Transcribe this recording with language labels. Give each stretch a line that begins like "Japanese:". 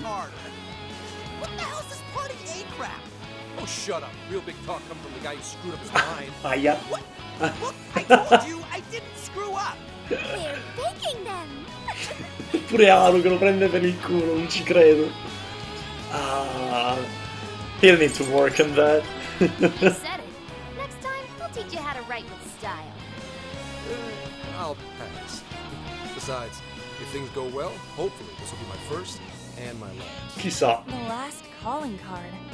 English: What the hell's this Party A crap? Oh, shut up. Real big talk coming from the guy who screwed up his mind. Aia. What? Look, I told you I didn't screw up. We're baking them!
Italian: Pure Haru che lo prende per il culo, non ci credo. Ah.
English: He'll need to work on that. You said it. Next time, we'll teach you how to write with style. I'll pass. Besides, if things go well, hopefully this will be my first and my last.
Italian: Chissà.
English: The last calling card.